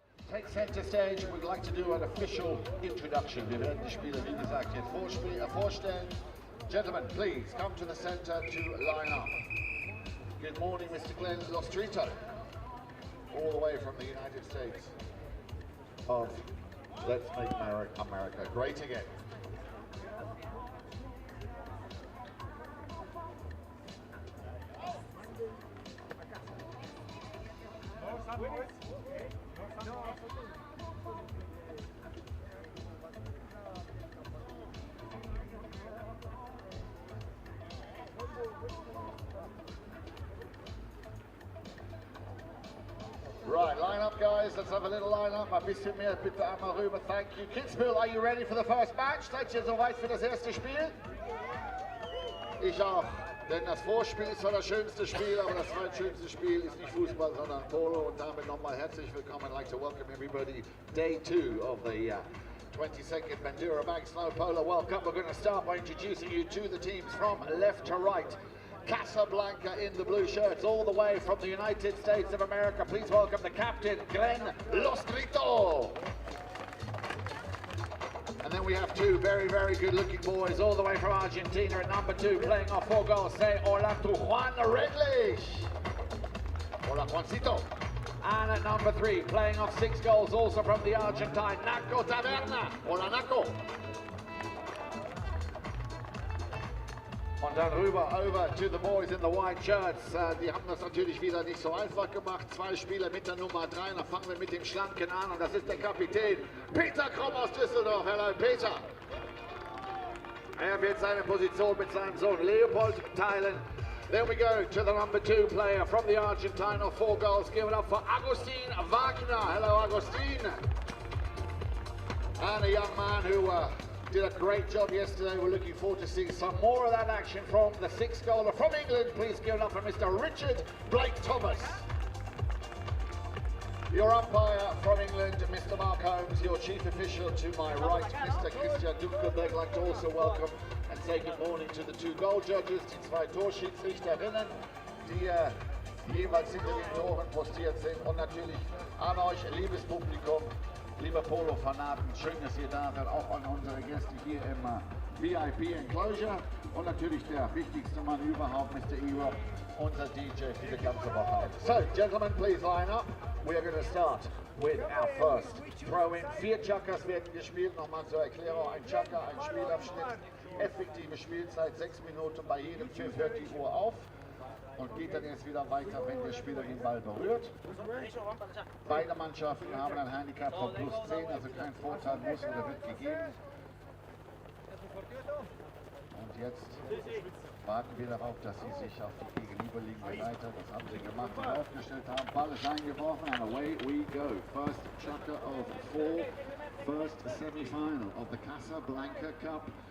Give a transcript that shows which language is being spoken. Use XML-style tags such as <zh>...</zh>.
<en>Take center stage. We'd like to do an official introduction.</en> <de>Wir werden die Spieler, wie gesagt, hier vorstellen.</de> <en>Gentlemen, please come to the center to line up. Good morning, Mr. Glenn Lostrito, all the way from the United States of Let's Make America Great Again. guys. Let's have a little line-up.</en> <de>Ein bisschen mehr bitte einmal rüber.</de> <en>Thank you. Kitzbühel, are you ready for the first match?</en> <de>Seid ihr soweit für das erste Spiel? Ich auch. Denn das Vorspiel ist zwar das schönste Spiel, aber das zweitschönste Spiel ist nicht Fußball, sondern Polo. Und damit nochmal herzlich willkommen.</de> <en>I'd like to welcome everybody. Day 2 of the 22nd Bendura Bag Snow Polo World Cup. We're going to start by introducing you to the teams from left to right. Casablanca in the blue shirts, all the way from the United States of America. Please welcome the captain, Glenn Lostrito. And then we have two very, very good-looking boys all the way from Argentina at number 2, playing off 4 goals. Say hola to Juan Redlich.</en> <es>Hola, Juancito.</es> <en>And at number 3, playing off 6 goals, also from the Argentine, Naco Taverna.</en> <es>Hola, Naco.</es> <de>Und dann rüber,</de> <en>over to the boys in the white shirts.</en> <de>Die haben das natürlich wieder nicht so einfach gemacht. 2 Spieler mit der Nummer 3. Dann fangen wir mit dem Schlanken an. Und das ist der Kapitän Peter Kromm aus Düsseldorf.</de> <en>Hello, Peter.</en> <de>Er wird seine Position mit seinem Sohn Leopold teilen.</de> <en>Then we go to the number 2 player from the Argentine of 4 goals. Give it up for Agustin Wagner. Hello, Agustin. And a young man who did a great job yesterday. We're looking forward to seeing some more of that action from the 6th goaler from England. Please give it up for Mr. Richard Blake Thomas. Your umpire from England, Mr. Mark Holmes. Your chief official to my right, Mr. Christian Dunkelberg. I'd like to also welcome and say good morning to the 2 goal judges,</en> <de>die 2 Torschiedsrichterinnen, die jeweils hinter den Toren postiert sind. Und natürlich an euch, liebes Publikum. Liebe Polo-Fanaten, schön, dass ihr da seid, auch an unsere Gäste hier im VIP-Enclosure und natürlich der wichtigste Mann überhaupt, Mr. E-Rock, unser DJ für die ganze Woche.</de> <en>So, gentlemen, please line up. We are going to start with our first throw-in.</en> <de>4 Chakas werden gespielt, nochmal zur Erklärung, ein Chaka, ein Spielabschnitt, effektive Spielzeit, 6 Minuten, bei jedem Pfiff hört die Uhr auf. Und geht dann jetzt wieder weiter, wenn der Spieler den Ball berührt. Beide Mannschaften haben ein Handicap von plus 10, also kein Vorteil muss oder wird gegeben. Und jetzt warten wir darauf, dass sie sich auf die gegenüberliegende Seite, das haben sie gemacht und aufgestellt haben. Ball ist eingeworfen</de> <en>and away we go. First chukka of 4, first semi-final of the Casablanca Cup.</en>